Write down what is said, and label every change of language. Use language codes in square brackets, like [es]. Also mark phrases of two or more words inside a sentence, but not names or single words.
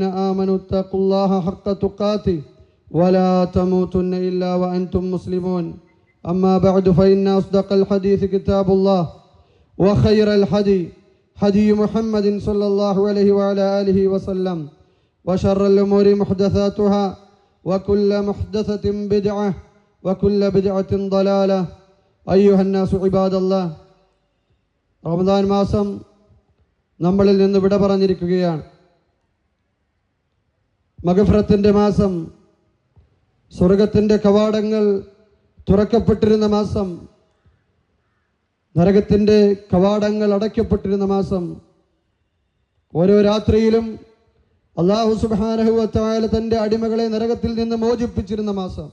[ar] آمنوا اتقوا الله حق تقاته ولا تموتن إلا وأنتم مسلمون أما بعد فإن أصدق الحديث كتاب الله وخير الحدي حدي محمد صلى الله عليه وعلى آله وسلم وشر الأمور محدثاتها وكل محدثة بدعة وكل بدعة ضلالة أيها الناس عباد الله رمضان [ml] മാസം നമ്മളിൽ നിന്ന് വിട പറഞ്ഞിരിക്കുകയാണ്. മഗ്ഫിറത്തിന്റെ മാസം, സ്വർഗത്തിന്റെ കവാടങ്ങൾ തുറക്കപ്പെട്ടിരുന്ന മാസം, നരകത്തിന്റെ കവാടങ്ങൾ അടയ്ക്കപ്പെട്ടിരുന്ന മാസം, ഓരോ രാത്രിയിലും [ar] الله سبحانه وتعالى [ml] തന്റെ അടിമകളെ നരകത്തിൽ നിന്ന് മോചിപ്പിച്ചിരുന്ന മാസം.